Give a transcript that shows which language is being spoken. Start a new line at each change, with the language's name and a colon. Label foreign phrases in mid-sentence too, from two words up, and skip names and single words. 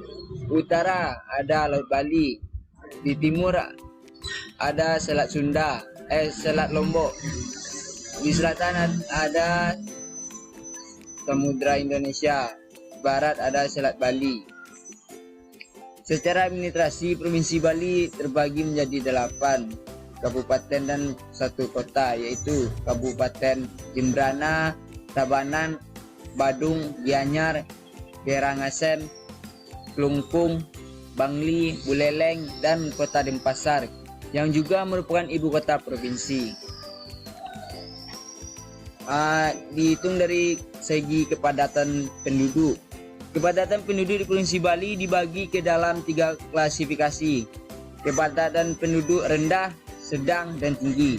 Indonesian: Utara ada Laut Bali, di timur ada Selat Selat Lombok, di selatan ada Samudra Indonesia, barat ada Selat Bali. Secara administrasi, Provinsi Bali terbagi menjadi 8 kabupaten dan 1 kota, yaitu Kabupaten Jembrana, Tabanan, Badung, Gianyar, Karangasem, Klungkung, Bangli, Buleleng, dan Kota Denpasar, yang juga merupakan ibu kota provinsi. Dihitung dari segi kepadatan penduduk. Kepadatan penduduk di Provinsi Bali dibagi ke dalam 3 klasifikasi. Kepadatan penduduk rendah, sedang, dan tinggi.